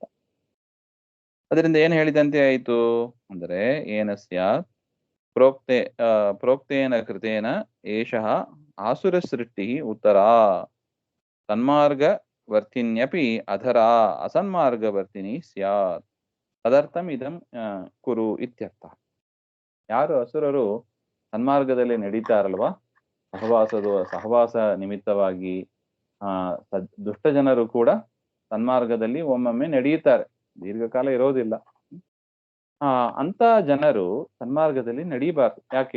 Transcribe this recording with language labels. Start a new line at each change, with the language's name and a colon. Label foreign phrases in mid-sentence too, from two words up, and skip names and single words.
Kannada: ಅದರಿಂದ ಏನು ಹೇಳಿದಂತೆ ಆಯಿತು ಅಂದರೆ,
Sanskrit: ಏನ ಸ್ಯಾತ್ ಪ್ರೋಕ್ತೇನ ಕೃತೇನ ಏಷಃ ಆಸುರ ಸೃಷ್ಟಿ ಉತ್ತರ ಸನ್ಮಾರ್ಗ ವರ್ತಿನ್ಯಪಿ ಅಧರ ಅಸನ್ಮಾರ್ಗವರ್ತಿನಿ ಸ್ಯಾತ್ ತದರ್ಥಂ ಇದಂ ಕುರು ಇತ್ಯರ್ಥ.
Kannada: ಯಾರು ಅಸುರರು ಸನ್ಮಾರ್ಗದಲ್ಲಿ ನಡೀತಾರಲ್ವಾ, ಸಹವಾಸ ನಿಮಿತ್ತವಾಗಿ ದುಷ್ಟ ಜನರು ಕೂಡ ಸನ್ಮಾರ್ಗದಲ್ಲಿ ಒಮ್ಮೊಮ್ಮೆ ನಡೆಯುತ್ತಾರೆ, ದೀರ್ಘಕಾಲ ಇರೋದಿಲ್ಲ. ಅಂತ ಜನರು ಸನ್ಮಾರ್ಗದಲ್ಲಿ ನಡೀಬಾರ್ದು. ಯಾಕೆ?